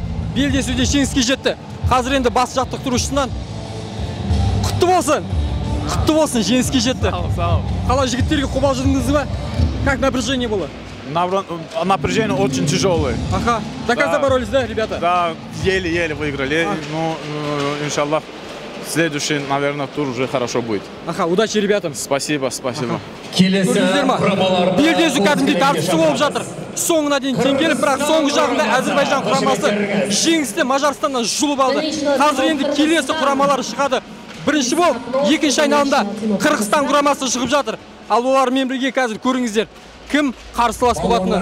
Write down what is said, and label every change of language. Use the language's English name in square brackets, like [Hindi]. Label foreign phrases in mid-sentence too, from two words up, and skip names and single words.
[Kazakh] Белдесуде жеңіске жетті. Қазір енді бас жаттықтырушысынан құтты болсын. Құтты болсын, жеңіске жетті. Қалай жігіттерге қобалжыдыңыз ба? [Russian] Как напряжение было? Напряжение очень тяжелое. Ага. До конца боролись, да, ребята? Да, еле-еле выиграли. Ну, иншаллах, следующий, наверное, тур уже хорошо будет. Ага, удачи ребятам. Спасибо, спасибо. [Kazakh] Көрдіңіздер ма? Белдесу кәдімгідей тартысты болып жатыр. Соңына дейін теңгеліп, бірақ соңғы жағында Әзербайжан құрамасы жеңісті Мажарстаннан жұлып алды. Қазір енді келесі құрамалар шығады. Бірінші болып, екінші айналымда Қырғызстан құрамасы шығып жатыр. Ал олармен бірге қазір көріңіздер, кім қарсылас болатыны.